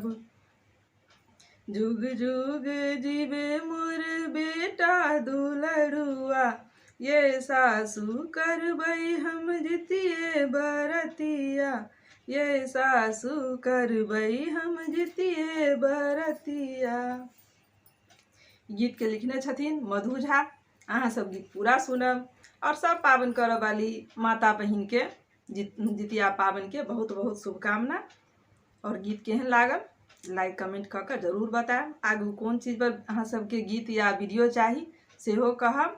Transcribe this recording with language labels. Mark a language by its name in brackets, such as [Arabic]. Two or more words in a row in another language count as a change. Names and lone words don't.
[Maithili] जुग जुग जीवे मोर बेटा दुलरुआ। ये सासु करबै हम जितिए बरतिया। ये सासु करबै हम जितिए बरतिया। गीत के लिखने छथिन मधु झा। अहाँ सब गीत पूरा सुनब और सब पाबन करब वाली माता बहिन के जितिया पाबन के बहुत बहुत शुभकामना। और गीत केहन लागल लाइक कमेंट क के जरूर बताएब। आगू कौन चीज पर अहाँ सबके गीत या वीडियो चाही सेहो कहब।